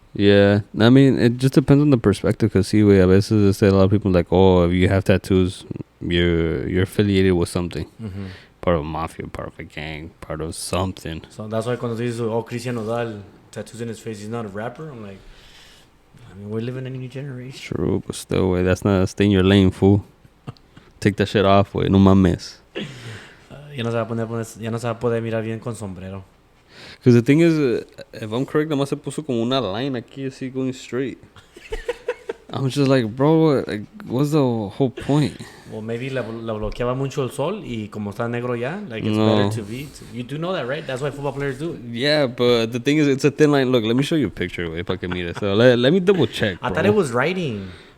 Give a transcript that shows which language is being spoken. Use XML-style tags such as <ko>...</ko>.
<en>Yeah, I mean, it just depends on the perspective. Cause see, a veces a lot of people like, oh, if you have tattoos, you're affiliated with something, Mm-hmm. part of a mafia, part of a gang, part of something. So that's why cuando dices, oh, Cristian Nodal, tattoos in his face, he's not a rapper. I'm like, I mean, we're living in a new generation. True, but still, way that's not stay in your lane, fool. Take that shit off, way. No mames.</en> <es>Ya no se va a poder mirar bien con sombrero.</es> <en>Because the thing is, if I'm correct, nada más se puso como una line aquí, así going straight. I'm just like, bro, like, what's the whole point?</en> <es>Well, maybe la bloqueaba mucho el sol y como está negro ya, like it's</es> <en>No. better to be. You do know that, right? That's why football players do it. Yeah, but the thing is, it's a thin line. Look, let me show you a picture, way, if I can meet it. So let me double check, bro. I thought it was writing.</en>